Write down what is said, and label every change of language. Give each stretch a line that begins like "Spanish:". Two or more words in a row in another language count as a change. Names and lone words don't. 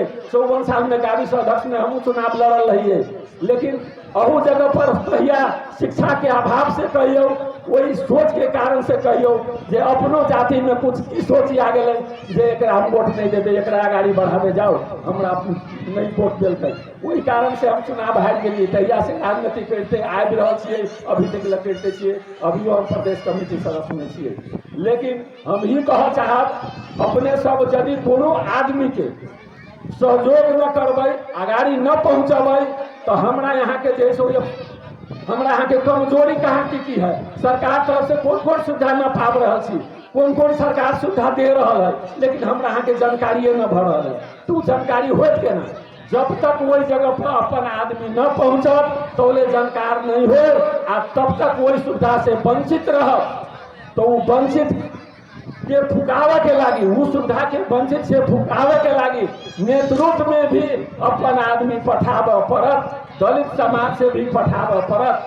Maithili: 54 साल में गाविस अध्यक्ष में हम चुनाव लड़ल रहिए, लेकिन अहू जगह पर कहिया शिक्षा के अभाव से कहियो, वही सोच के कारण से कहियो जे अपनो जाति में कुछ की सोच आ गए जे एकरा हम वोट नहीं देते, एकरा आगाड़ी बढ़ावे जाओ, हमरा नहीं वोट दिलते। वही कारण से हम चुनाव हार गए। तहिया से राजनीति करते आबि रहल छियै, अभी तक करते छियै, अभियो हम प्रदेश कमेटी सदस्य में छियै। लेकिन हम ही कह चाहब, अपने सब यदि कोनो आदमी के सहयोग न करबै, आगाड़ी न पहुँचबै तो हमरा यहाँ के जैसे हमरा यहाँ के कमजोरी कहाँ की है, सरकार तरफ से कौन कौन सुविधा न पाब रहा छी, कौन कौन सरकार सुविधा दे रहा है, लेकिन हमरा यहाँ के जानकारी न भर रहा है। तो जानकारी होत के ना, जब तक वही जगह पर अपन आदमी न पहुँचत तो जानकार नहीं हो, आ तब तक वही सुविधा से वंचित रह, तो वंचित के फुकावे के लागी, उस सुविधा के वंचित से फुकावे के लागी नेतृत्व में भी अपन आदमी पठावे पड़त, दलित समाज से भी पठावे पड़त।